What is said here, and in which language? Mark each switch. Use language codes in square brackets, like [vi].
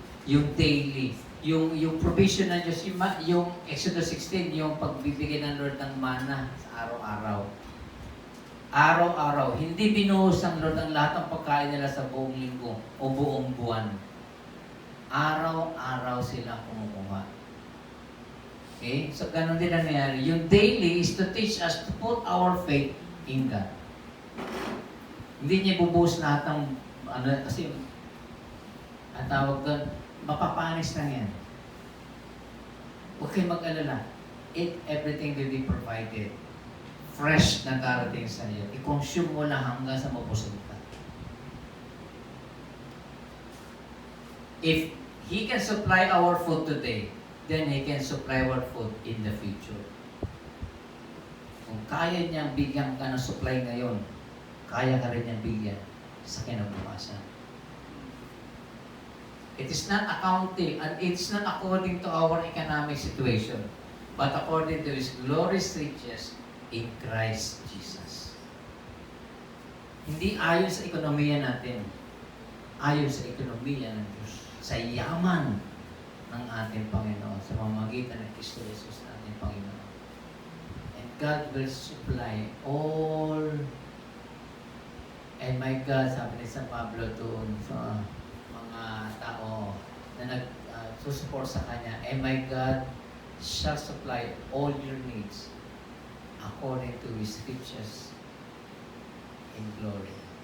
[tl] Yung daily, yung provision ng Diyos, yung Exodus 16, yung pagbibigay ng Lord ng mana sa araw-araw. Araw-araw. Hindi binuhos ng Lord ang lahat ng pagkain nila sa buong linggo o buong buwan. Araw-araw sila kumukuha. Okay? So, ganun din ang nangyari. [en] Yung daily is to teach us to put our faith in God. [tl] Hindi niya bubuhos lahat ng, kasi, ang tawag doon, mapapanis lang yan. Huwag kayong mag-alala. [en] Everything will be provided. [tl] Fresh na darating sa iyo. I-consume mo lang hanggang sa mabusog ka. [en] If He can supply our food today, then He can supply our food in the future. [tl] Kung kaya niyang bigyan ka ng supply ngayon, kaya ka rin niyang bigyan sa kinabukasan. [en] It is not accounting, and it's not according to our economic situation, but according to His glorious riches in Christ Jesus. [tl] Hindi ayon sa ekonomiya natin. Ayon sa ekonomiya ng Diyos. Sa yaman ng ating Panginoon. Sa pamamagitan ng Kristo Jesus na ating Panginoon. [en] And God will supply all. And my God, [tl] sabi ni San Pablo doon sa mga tao na nag-support sa Kanya, [en] and my God shall supply all your needs according to His riches in glory.